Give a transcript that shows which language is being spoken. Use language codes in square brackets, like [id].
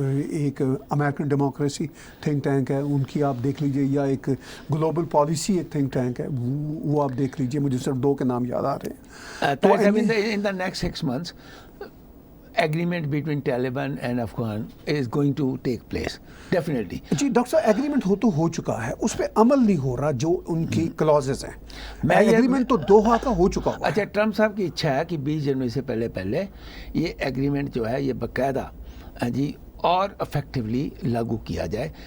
[ur] ایک American democracy think tank ہے, ان کی آپ دیکھ لیجئے, یا ایک گلوبل پالیسی ایک تھنک ٹینک ہے, وہ آپ دیکھ لیجئے. مجھے صرف 2 کے نام یاد آ رہے ہیں. [en] تو in the next 6 months agreement between Taliban and Afghan is going to take place definitely. [ur] جی doctor صاحب ایگریمنٹ ہو چکا ہے, اس پہ عمل نہیں ہو رہا جو ان کی کلازز ہیں. ایگریمنٹ تو دوحہ کا ہو چکا ہوا. اچھا, ٹرمپ صاحب کی اچھا ہے کہ 20 جنوری سے پہلے یہ ایگریمنٹ جو ہے یہ باقاعدہ جی اور افیکٹولی لاگو کیا جائے.